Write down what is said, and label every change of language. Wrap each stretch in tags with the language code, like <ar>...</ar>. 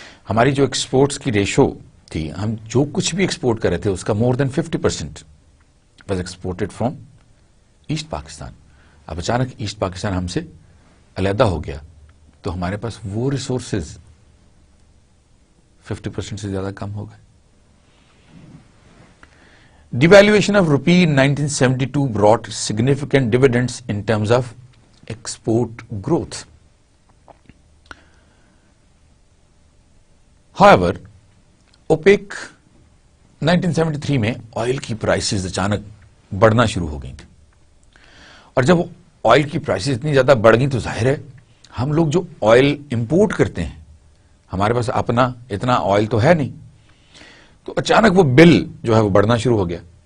<ur>ہماری جو ایکسپورٹس کی ریشو تھی، ہم جو کچھ بھی ایکسپورٹ کر رہے تھے اس کا مور دین 50% was exported from asset Pakistan. اب اچانک ایسٹ پاکستان ہم سے علیحدہ ہو گیا تو ہمارے پاس وہ ریسورسز 50% سے زیادہ کم ہو گئے.</ur> <en>Devaluation of rupee in 1972 brought significant dividends in terms of export growth. However,</en> <ur>OPEC 1973 میں آئل کی پرائسز اچانک بڑھنا شروع ہو گئی تھی، اور جب آئل کی پرائسز اتنی زیادہ بڑھ گئی تو ظاہر ہے ہم لوگ جو آئل امپورٹ کرتے ہیں، ہمارے پاس اپنا اتنا آئل تو ہے نہیں، تو اچانک وہ بل جو ہے وہ بڑھنا شروع ہو گیا.</ur>